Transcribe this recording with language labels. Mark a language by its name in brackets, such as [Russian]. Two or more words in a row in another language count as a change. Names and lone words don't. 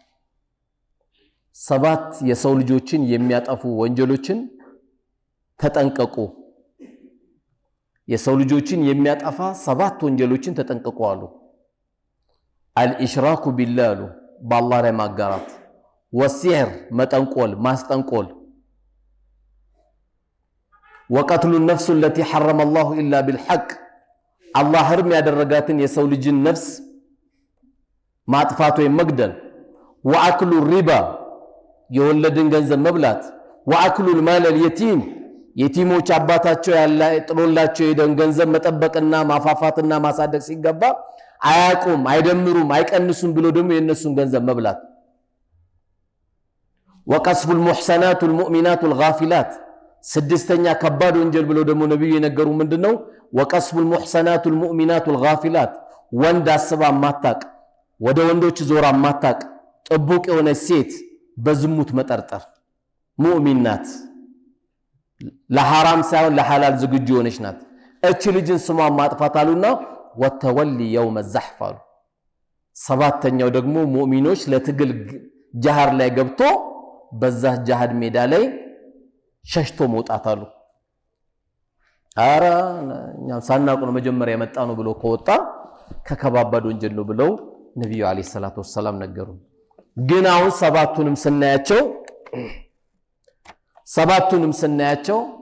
[Amharic] ሰባት የሰው ልጆችን የሚያጠፉ ወንጀሎችን ተጠንቀቁ የሰው ልጆችን የሚያጠፋ ሰባት ወንጀሎችን ተጠንቀቁ አሉ [Arabic] الإشراك بالله [Amharic] በአላህ ላይ ማጋራት ወሲህር መጠንቆል ማስጠንቆል [Arabic] وقتل النفس التي حرم الله الا بالحق [Amharic] አላህ ህርም ያደረጋትን የሰው ልጅን ነፍስ ማጥፋት ወይ መግደል [Arabic] وأكل الربا [Amharic] የወለድን ገንዘብ መብላት [Arabic] وأكل المال اليتيم [Amharic] የቲሞች አባታቸው ያለ ጥሎላቸው የደን ገንዘብ መጠበቅና ማፋፋትና ማሳደግ ሲገባ አያቁም አይደምሩም አይቀንሱም ብሎ ደግሞ የነሱን ገንዘብ መብላት [Arabic] وقصف المحسنات المؤمنات الغافلات [Amharic] ስድስተኛ ከባድ ወንጀል ብሎ ደግሞ ነብዩ የነገሩ ምንድነው [Arabic] وقصف المحسنات المؤمنات الغافلات [Amharic] ወንድ አስባ ማታቅ ወደ ወንዶች ዞራ ማታቅ ጥቡቅ የሆነ ሴት በዝሙት መጠርጠር ሙእሚናት ለሐራም ሳይሆን ለሐላል ዝግጁ ሆነች ናት እቺ ልጅን ስሟን ማጥፋት አሉና [Arabic] والتولي يوم الزحف [Amharic] አሉ ሰባተኛው ደግሞ ሙእሚኖች ለትግል ጃሃር ላይ ገብቶ በዛ ጃሃድ ሜዳ ላይ ሸሽቶ መውጣት አሉ አራ እኛም ሳናቁ ነው መጀመሪያ የመጣ ነው ብሎ ከወጣ ከከባባድ ወንጀል ነው ብለው ነብዩ [Arabic] عليه الصلاة والسلام [Amharic] ነገሩ ግን አሁን ሰባቱንም ስናያቸው